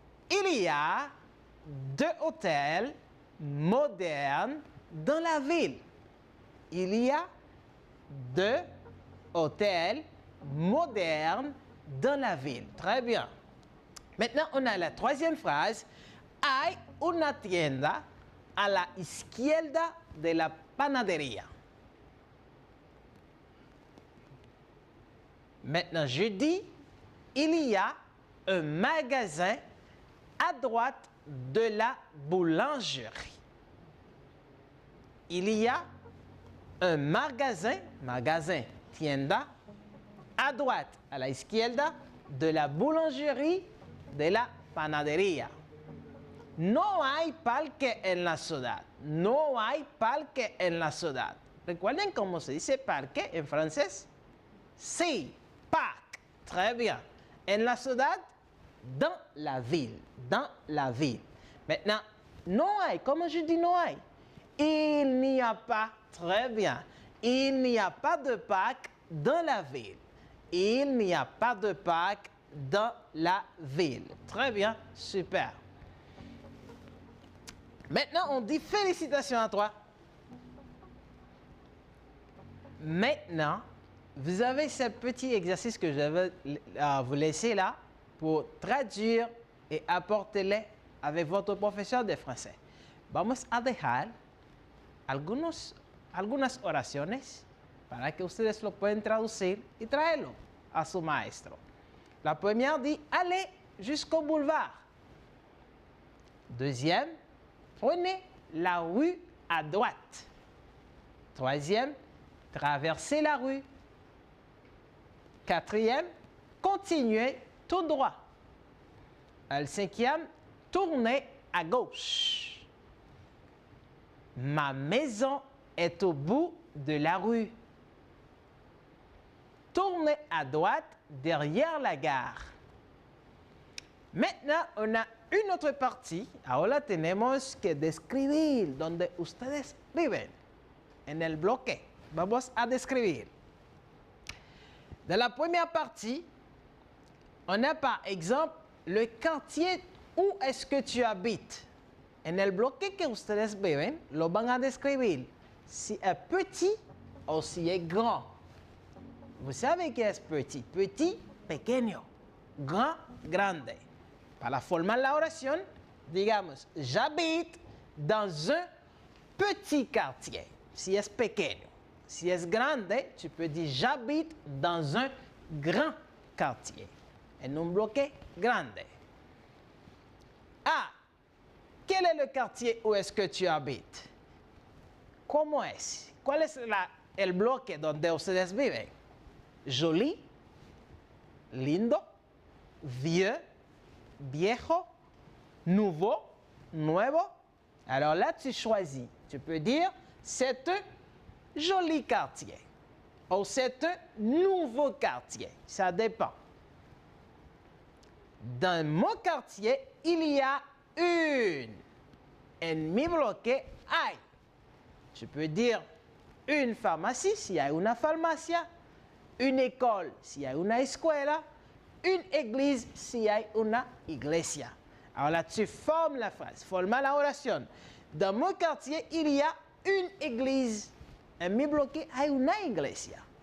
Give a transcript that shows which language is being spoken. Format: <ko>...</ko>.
<fr>Il y a deux hôtels modernes dans la ville. Il y a deux hôtels modernes dans la ville. Très bien. Maintenant, on a la troisième phrase.</fr> <es>Hay una tienda a la izquierda de la panadería.</es> <fr>Maintenant, je dis, il y a un magasin à droite de la boulangerie. Il y a un magasin,</fr> <es>tienda,</es> <fr>à droite,</fr> <es>a la izquierda,</es> <fr>de la boulangerie</fr> <es>de la panadería. No hay parque en la ciudad. No hay parque en la ciudad. ¿Recuerden cómo se dice parque en francés?</es> <fr>Sí, parc. Très bien.</fr> <es>En la ciudad,</es> <fr>dans la ville. Dans la ville. Maintenant,</fr> <es>no hay.</es> <fr>Comment je dis no hay? Il n'y a pas. Très bien. Il n'y a pas de parc dans la ville. Il n'y a pas de parc dans la ville. Très bien. Super. Maintenant, on dit félicitations à toi. Maintenant, vous avez ce petit exercice que je vais vous laisser là pour traduire et apporter-le avec votre professeur de français.</fr> <es>Vamos a dejar algunas oraciones para que ustedes lo puedan traducir y traerlo a su maestro.</es> <fr>La première dit « Allez jusqu'au boulevard ». Deuxième, prenez la rue à droite. Troisième, traversez la rue. Quatrième, continuez tout droit. Le cinquième, tournez à gauche. Ma maison est au bout de la rue. Tournez à droite derrière la gare. Maintenant, on a une autre partie.</fr> <es>Ahora tenemos que describir donde ustedes viven. En el bloque. Vamos a describir.</es> <fr>Dans la première partie, on a par exemple le quartier où est-ce que tu habites.</fr> <es>En el bloque que ustedes viven, lo van a describir si</es> <fr>est petit</fr> <es>o si</es> <fr>est grand. Vous savez que es petit. Petit, pequeño. Grand, grande.</fr> <es>Para formar la oración, digamos,</es> <fr>j'habite dans un petit quartier,</fr> <es>si es pequeño. Si es grande,</es> <fr>tu peux dire j'habite dans un grand quartier.</fr> <es>en un bloque grande.</es> <fr>Ah, quel est le quartier où est-ce que tu habites?</fr> <es>¿Cómo es? ¿Cuál es el bloque donde ustedes viven? Joli, lindo, vieux, viejo, nouveau, nuevo.</es> <fr>Alors là, tu choisis. Tu peux dire, c'est un joli quartier. Ou c'est un nouveau quartier. Ça dépend. Dans mon quartier, il y a une.</fr> <es>En mi bloque hay.</es> <fr>Tu peux dire une pharmacie s'il y a</fr> <es>una farmacia,</es> <fr>une école s'il y a</fr> <es>una escuela,</es> <fr>une église s'il y a</fr> <es>una iglesia.</es> <fr>Alors là, tu formes la phrase,</fr> <es>forma la oración.</es> <fr>Dans mon quartier, il y a une église.</fr> <es>En mi bloque hay una iglesia.</es>